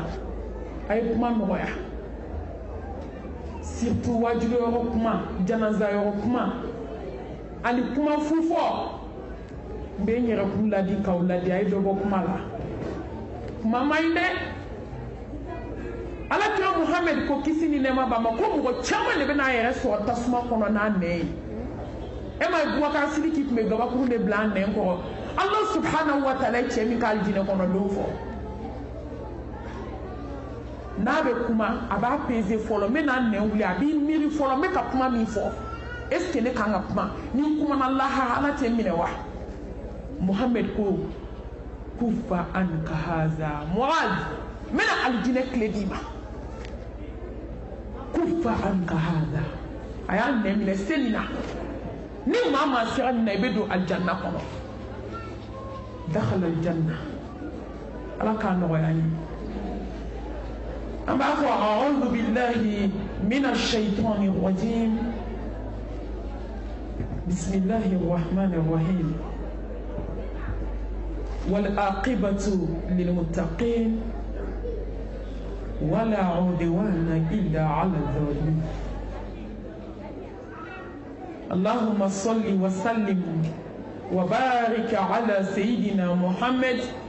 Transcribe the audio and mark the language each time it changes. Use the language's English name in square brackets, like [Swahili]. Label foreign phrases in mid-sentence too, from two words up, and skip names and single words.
[Bambara] A ye kuma nɔgɔya surtout wajibi yɔrɔ kuma janaza yɔrɔ kuma ani kuma fufɔ n bɛ n yɛrɛkun ladi k'aw ladi a ye dɔ bɔ kuma la kuma man ɲi dɛ Alakira Mohamed ko kisi ni nɛɛma b'a ma ko mɔgɔ caman de bɛ n'a yɛrɛ sɔrɔ tasuma kɔnɔ n'a nɛn ye e ma ye Bubakar Sidiki tun bɛ gabakuru de bila a nɛn kɔrɔ [Arabic] الله سبحانه وتعالى [Bambara] ye cɛ min k'a alijinɛ kɔnɔ don fɔ. N'a bɛ kuma a b'a peser fɔlɔ n bɛ n'a nɛn wuli a b'i miiri fɔlɔ n bɛ ka kuma min fɔ [French] est ce que [Bambara] ne kan ka kuma ni n kumana lahara ala tɛ n minɛ wa. Mohamed ko [Arabic] كف عليك هذا [Bambara] Muaz n bɛna alijinɛ tile d'i ma [Arabic] كف عليك هذا [Bambara] a y'a nɛn minɛ seli la ni maa maa sera nin na i bɛ don alijanna kɔnɔ [Arabic] دخل الجنة [Bambara] ala k'a nɔgɔya n ye. [Arabic] أما أعوذ بالله من الشيطان الرجيم بسم الله الرحمن الرحيم والعاقبة للمتقين ولا عدوان إلا على الظالمين اللهم صل وسلم وبارك على سيدنا محمد